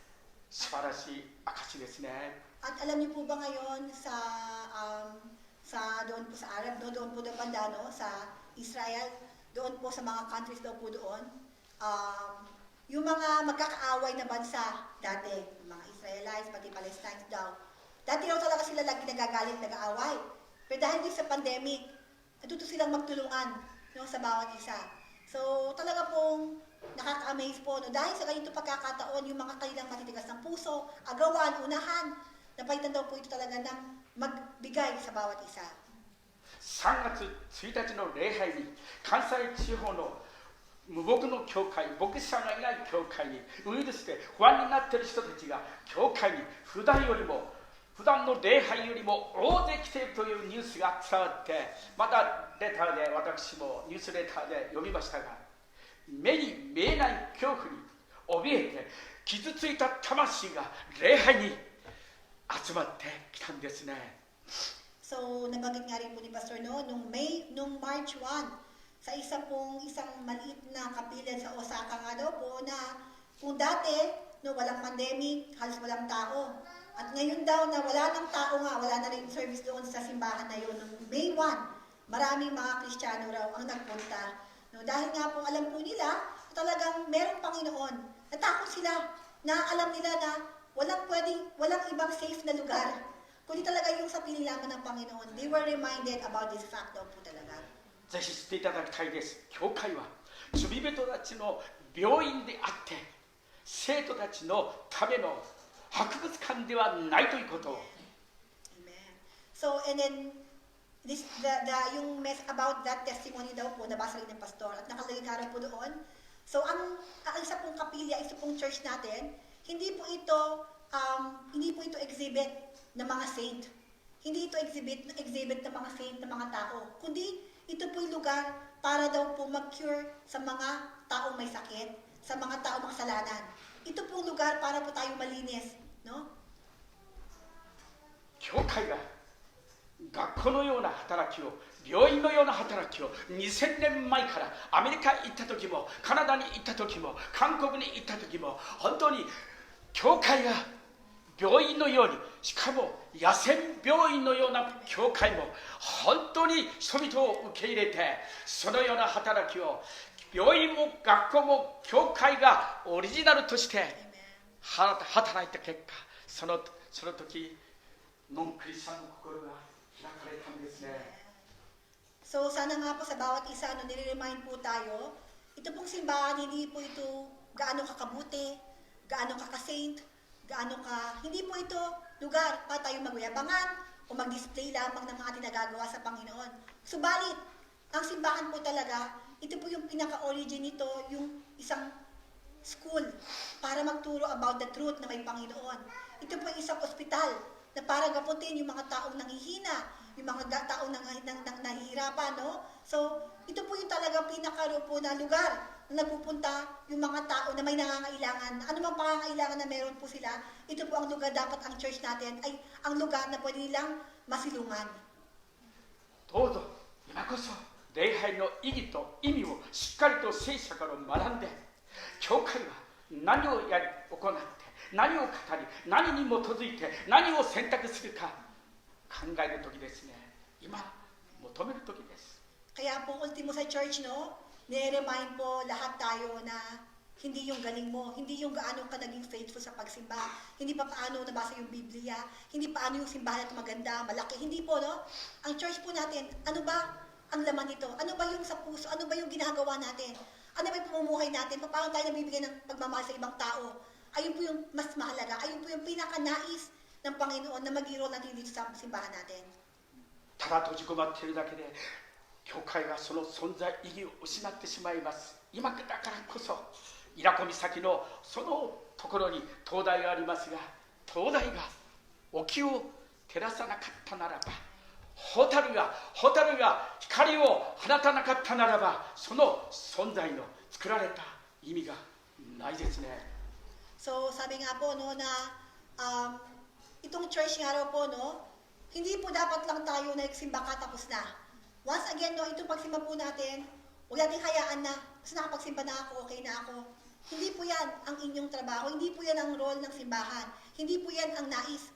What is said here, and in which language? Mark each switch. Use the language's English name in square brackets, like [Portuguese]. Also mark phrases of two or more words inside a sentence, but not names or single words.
[Japanese] 素晴らしい証ですね。 [Filipino] At alam niyo po ba ngayon doon po sa Arab, no, doon po sa banda, no, sa Israel, doon po sa mga countries daw po doon, yung mga magkakaaway na bansa dati, mga Israelites, pati Palestinians daw, dati daw talaga sila lagi nagagalit, nag-aaway. Pero dahil din sa pandemic, natuto silang magtulungan, no, sa bawat isa. So talaga pong nakaka-amaze po, no, dahil sa ganito pagkakataon, yung mga kanilang matitigas ng puso, agawan, unahan, napalitan daw po ito talaga ng magbigay sa bawat isa. [Japanese] 3 月1日の礼拝に関西地方の無牧の教会、牧師さんがいない教会にウイルスで不安になっている人たちが教会に普段の礼拝よりも大勢来ているというニュースが伝わって、またレターで私もニュースレターで読みましたが、 目に見えない恐怖に怯えて傷ついた魂が礼拝に集まってきたんですね。 [Filipino] So, nabanggit nga rin po ni Pastor nung March 1, sa isang maliit na kapilan sa Osaka nga daw po na kung dati, walang pandemic, halos walang tao. At ngayon daw na wala ng tao nga, wala na rin service doon sa simbahan na yun. Nung May 1, maraming mga Kristiyano raw ang nagpunta. Dahil nga po alam po nila, talagang merong Panginoon. Natakot sila na alam nila na walang ibang safe na lugar. Kundi talaga yung sa pinilaman ng Panginoon. [English] They were reminded about this fact [Filipino] daw po talaga. [Japanese] ぜひ知っていただきたいです。教会は罪人たちの病院であって生徒たちのための博物館ではないということを。 [Filipino] Amen. So, and then, yung [English] mess about that testimony [Filipino] daw po, nabasa rin ng pastor at nakalagay nga rin po doon. So, ang isa pong kapilya, isa pong church natin, hindi po ito exhibit ng mga saint. Hindi ito exhibit ng mga saint, ng mga tao. Kundi, ito po yung lugar para daw po mag-cure sa mga taong may sakit, sa mga taong makasalanan. Ito po yung lugar para po tayo malinis. No? [Japanese] 教会が学校のような働きを、病院のような働きを2000年前からアメリカ行った時も、カナダに行った時も、韓国に行った時も、本当に教会が病院のように、しかも野戦病院のような教会も本当に人々を受け入れて、そのような働きを病院も学校も教会がオリジナルとして働いた結果、その時ノンクリスチャンの心が開かれたんですね。 [Filipino] So, sana nga po sa bawat isa, nire-remind po tayo, ito pong simbahan, hindi po ito gaano kakabuti, gaano kaka-saint, hindi po ito lugar para tayo magyabangan o mag-display lamang ng mga tinagagawa sa Panginoon. Subalit, ang simbahan po talaga, ito po yung pinaka-origin nito, yung isang school para magturo [English] about the truth [Filipino] na may Panginoon. Ito po yung isang ospital na para gaputin yung mga taong nanghihina, yung mga taong nahihirapan, no? So, ito po yung talagang pinaka-po na lugar na nagpupunta yung mga tao na may nangangailangan. Ano mang pangangailangan na meron po sila, ito po ang lugar dapat ang church natin ay ang lugar na pwede nilang masilungan. [Japanese] どうぞ今こそ礼拝の意義と意味をしっかりと聖書から学んで、教会は何を行って何を語り、何に基づいて何を選択するか考える時ですね。今求める時です。 [Filipino] Kaya po ultimo sa church, no, nire-remind po lahat tayo na hindi yung galing mo, hindi yung gaano ka naging faithful sa pagsimba, hindi pa paano nabasa yung Biblia, hindi paano yung simbahan at maganda, malaki, hindi po, no? Ang church po natin, ano ba ang laman nito? Ano ba yung sa puso? Ano ba yung ginagawa natin? Ano ba yung pamumuhay natin? Paano tayo nabibigyan ng pagmamahal sa ibang tao? Ayun po yung mas mahalaga, ayun po yung pinaka-nais ng Panginoon na mag-i-roll natin dito sa simbahan natin. [Japanese] ただ閉じ込まっているだけで教会がその存在意義を失ってしまいます。今だからこそ伊良湖岬のそのところに灯台がありますが、灯台が沖を照らさなかったならば、蛍が光を放たなかったならば、その存在の作られた意味がないですね。 [Filipino] So, sabi nga po, no, na itong church nga raw po, no, hindi po dapat lang tayo nagsimba katapos na. [English] Once again, [Filipino] no, itong pagsimba po natin, huwag natin hayaan na, kasi nakapagsimba na ako, okay na ako. Hindi po yan ang inyong trabaho, hindi po yan ang role ng simbahan, hindi po yan ang nais.